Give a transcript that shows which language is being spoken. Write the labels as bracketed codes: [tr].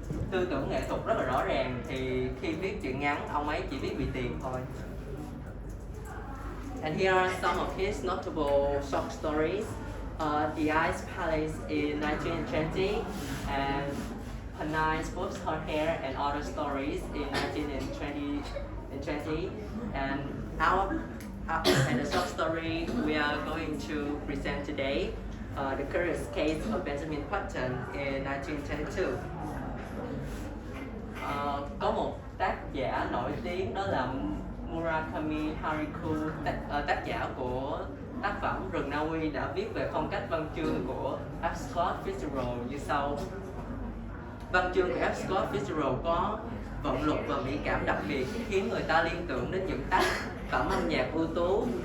[vi] tư tưởng nghệ thuật rất là rõ ràng, thì khi viết truyện ngắn ông ấy chỉ viết vì tiền thôi. [en] And here are some of his notable short stories. The Ice Palace in 1920, and Panay Spots Her Hair and Other Stories in 1920, and the short story we are going to present today, The Curious Case of Benjamin Button in 1922. [vi] Có một tác giả nổi tiếng đó là Murakami Haruki, tác giả của tác phẩm Rừng Na Uy, đã viết về phong cách văn chương của F. Scott Fitzgerald như sau. Văn chương của F. Scott Fitzgerald có vận luật và mỹ cảm đặc biệt, khiến người ta liên tưởng đến những tác phẩm âm nhạc ưu tú.